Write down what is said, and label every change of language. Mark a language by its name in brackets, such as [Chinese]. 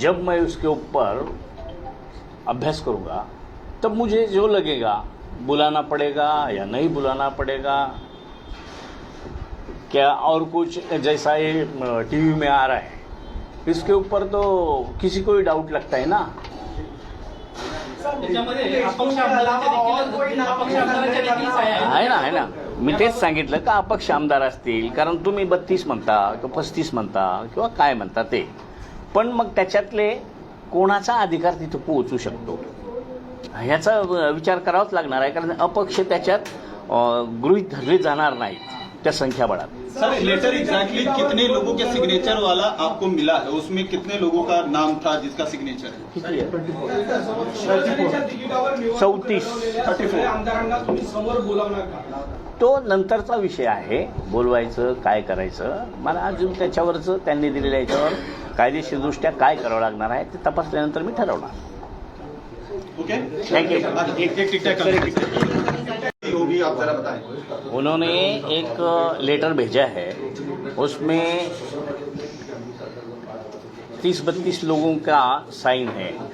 [Hindi] जब मैं उसके ऊपर अभ्यास करूंगा तब मुझे जो लगेगा बुलाना पड़ेगा या नहीं बुलाना पड़ेगा, क्या और कुछ जैसा ये टीवी में आ रहा है इसके ऊपर तो किसी को ही डाउट लगता है ना. [Marathi] त्याच्यामध्ये अपक्ष आमदारांच्या देखील सह्या आहेत. आहे ना, मी तेच सांगितलं का अपक्ष आमदार असतील, कारण तुम्ही 32 म्हणता किंवा 35 म्हणता किंवा काय म्हणता ते, पण मग त्याच्यातले कोणाचा अधिकार तिथं पोहोचू शकतो ह्याचा विचार करावाच लागणार आहे, कारण अपक्ष त्याच्यात गृहीत धरले जाणार नाहीत त्या संख्याबळात. [Hindi] सर लेटर एग्जैक्टली कितने लोगों के सिग्नेचर वाला आपको मिला है, उसमें कितने लोगों का नाम था जिसका सिग्नेचर है? [Marathi] किती आहे? शिवसेनेच्या तिकिटावर निवडणूक 34. लढवलेल्या सगळ्या आमदारांना तुम्ही समोर बोलावणार का? तो नंतरचा विषय आहे, बोलवायचं काय करायचं. मला अजून त्याच्यावरचं त्यांनी दिलेल्या याच्यावर कायदेशीरदृष्ट्या काय करावं लागणार आहे ते तपासल्यानंतर मी ठरवणार. [English] Okay, thank you. [Hindi] एक टिकटॉक होगी, आप जरा बताएं. उन्होंने एक लेटर भेजा है, उसमें 30-32 लोगों का साइन है.